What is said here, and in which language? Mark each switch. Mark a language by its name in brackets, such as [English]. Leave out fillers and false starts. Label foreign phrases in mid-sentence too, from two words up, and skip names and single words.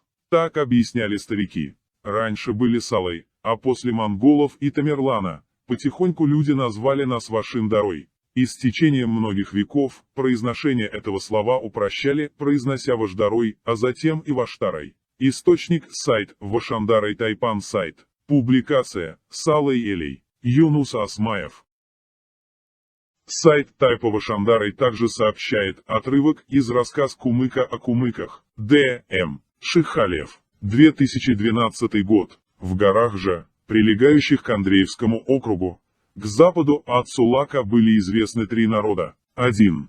[Russian] Так объясняли старики. Раньше были салой, а после монголов и Тамерлана, потихоньку люди назвали нас «вашин-дарой». И с течением многих веков, произношение этого слова упрощали, произнося «вашдарой», а затем и «ваштарой». Источник – сайт «Вашандарой Тайпан сайт». Публикация – Салой Элей. Юнус Асмаев. Сайт Тайпа Вашандарой также сообщает отрывок из рассказ Кумыка о кумыках. Д.М. Шихалев. 2012 год. В горах же, прилегающих к Андреевскому округу, к западу от Сулака были известны 3 народа. 1.